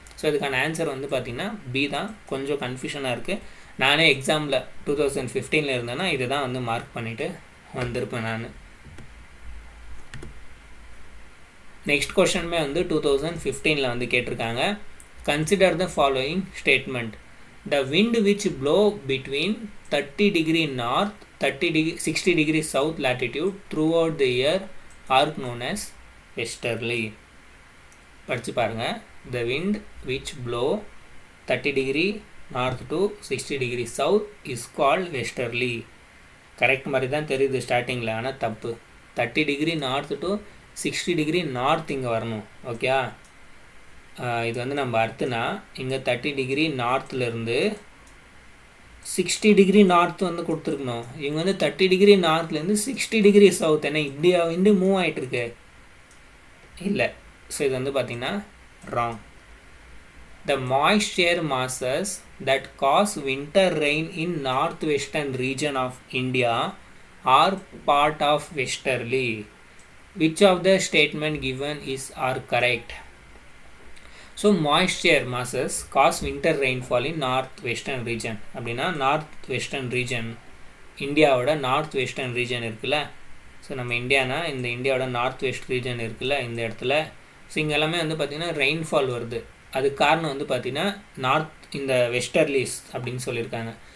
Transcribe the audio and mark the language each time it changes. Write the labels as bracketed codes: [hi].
[ta] So இதுக்கான answer வந்து பார்த்திங்கன்னா பி தான். கொஞ்சம் கன்ஃபியூஷனாக இருக்குது. நானே எக்ஸாமில் 2015 இருந்தேன்னா இதை தான் வந்து மார்க் பண்ணிவிட்டு வந்திருப்பேன் நான். நெக்ஸ்ட் கொஷனுமே வந்து 2015 வந்து கேட்டிருக்காங்க. [en] Consider the following statement. The wind which blow between 30 degree north 60 degree south latitude throughout the year are known as westerly. [ta] படிச்சு பாருங்க. [en] The wind which blow 30 degree north to 60 degree south is called westerly. [ta] Correct மாதிரி தான் தெரியுது ஸ்டார்டிங்கில், ஆனால் தப்பு. [en] 30 degree north to 60 degree north [ta] இங்கே வரணும். ஓகே, இது வந்து நம்ம அர்த்தனா இங்கே 30 டிகிரி நார்த்துலேருந்து 60 டிகிரி நார்த் வந்து கொடுத்துருக்கணும். இவங்க வந்து 30 டிகிரி நார்த்லேருந்து 60 டிகிரி சவுத். ஏன்னா இப்படியா வந்து மூவ் ஆகிட்டுருக்கு இல்லை. ஸோ இது வந்து பார்த்திங்கன்னா wrong. [en] The moisture masses that cause winter rain in northwestern region of India are part of westerly. Which of the statement given are correct? So moisture masses cause winter rainfall in north western region. [ta] அப்படின்னா north western region, இந்தியாவோட north western region இருக்குல்ல. So நம்ம Indiana இந்த இந்தியாவோட north west region இருக்குல்ல இந்த இடத்துல. So இங்கே எல்லாமே வந்து பார்த்திங்கன்னா ரெயின்ஃபால் வருது. அதுக்கு காரணம் வந்து பார்த்திங்கன்னா இந்த வெஸ்டர்லிஸ் அப்படின்னு சொல்லியிருக்காங்க.